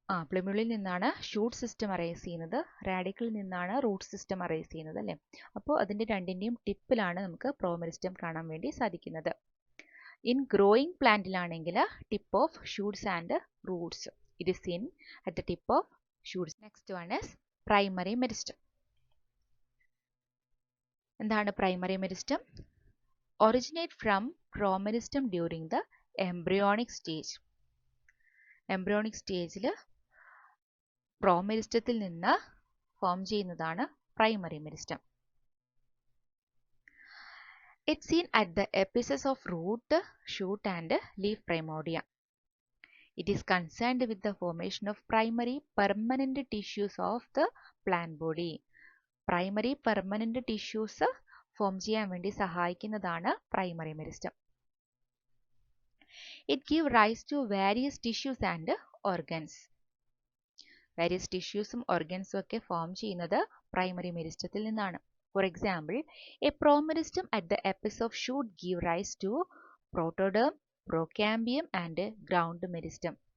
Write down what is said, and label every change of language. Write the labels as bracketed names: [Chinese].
[Malayalam] പ്ലമ്യൂളിൽ നിന്നാണ് shoot system arise ചെയ്യുന്നത്, റാഡിക്കിളിൽ നിന്നാണ് റൂട്ട് സിസ്റ്റം അറൈസ് ചെയ്യുന്നത് അല്ലേ. അപ്പോൾ അതിൻ്റെ രണ്ടിൻ്റെയും ടിപ്പിലാണ് നമുക്ക് പ്രോമെരിസ്റ്റം കാണാൻ വേണ്ടി സാധിക്കുന്നത്. [English] In growing പ്ലാന്റിലാണെങ്കിൽ tip of shoots and roots, it is in at the tip of shoots. Next one is primary meristem. [Malayalam] എന്താണ് primary meristem? [English] Originate from promeristem during the embryonic stage. [Malayalam] Embryonic stageൽ പ്രോമെരിസ്റ്റത്തിൽ നിന്ന് ഫോം ചെയ്യുന്നതാണ് primary meristem. [English] It's seen at the apices of root, shoot and leaf primordia. It is concerned with the formation of primary permanent tissues of the plant body. [Malayalam] Primary permanent tissues form ചെയ്യാൻ വേണ്ടി സഹായിക്കുന്നതാണ് primary meristem. [English] It gives rise to various tissues and organs. [Malayalam] Various tissuesഉം organsഉം ഒക്കെ form ചെയ്യുന്നത് primary meristemത്തിൽ നിന്നാണ്. [English] For example, a promeristem at the apice of shoot give rise to protoderm, procambium and ground meristem.